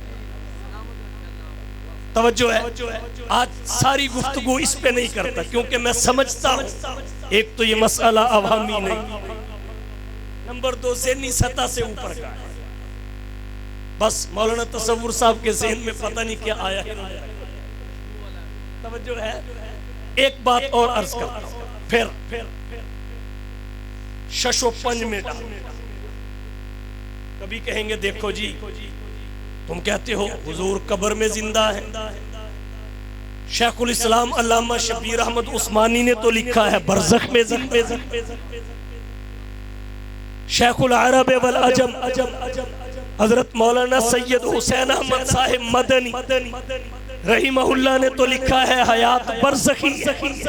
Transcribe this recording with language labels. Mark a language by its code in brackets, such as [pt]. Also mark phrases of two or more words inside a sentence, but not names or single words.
[ur] توجہ ہے، آج ساری گفتگو اس پہ نہیں کرتا کیونکہ میں سمجھتا ہوں ایک تو یہ مسئلہ عوامی نہیں، نمبر دو ذہنی سطح سے اوپر کا ہے۔ بس مولانا تصور صاحب کے ذہن میں پتہ نہیں کیا آیا ہے۔ توجہ ہے، ایک بات اور عرض کرتا ہوں، پھر شش و پنج میں ڈال۔ کبھی کہیں گے دیکھو جی تم کہتے ہو حضور قبر میں زندہ ہے، شیخ الاسلام علامہ شبیر احمد عثمانی نے تو لکھا ہے برزخ میں زندہ، شیخ العرب والعجم حضرت مولانا سید حسین احمد صاحب مدنی رحمہ اللہ نے تو لکھا ہے حیات برزخی ہے۔